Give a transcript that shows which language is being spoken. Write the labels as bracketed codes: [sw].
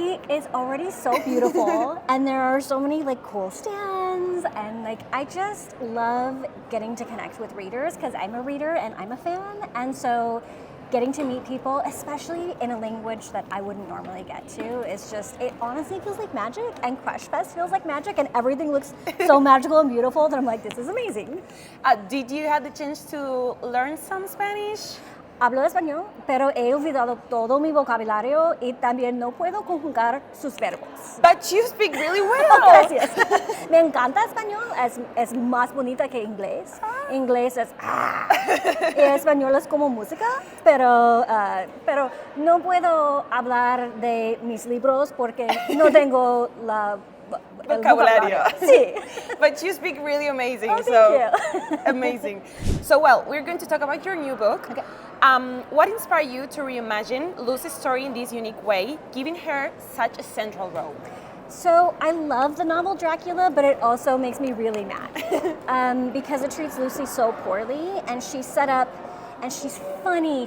[en] It's already so beautiful, and there are so many like cool stands, and like I just love getting to connect with readers because I'm a reader and I'm a fan, and so getting to meet people, especially in a language that I wouldn't normally get to, is just, it honestly feels like magic, and Crush Fest feels like magic, and everything looks so magical and beautiful that I'm like, this is amazing. Did you have the chance to learn some Spanish? [es] Hablo español, pero he olvidado todo mi vocabulario y también no puedo conjugar sus verbos. But you speak really well. Gracias. Me encanta español, es más bonita que inglés. Inglés es y español es como música, pero no puedo hablar de mis libros porque no tengo el Vocabulario. Sí. [en] But you speak really amazing. Oh, so thank you. amazing. So well, we're going to talk about your new book. Okay. What inspired you to reimagine Lucy's story in this unique way, giving her such a central role? So I love the novel Dracula, but it also makes me really mad because it treats Lucy so poorly, and she's set up, and she's funny.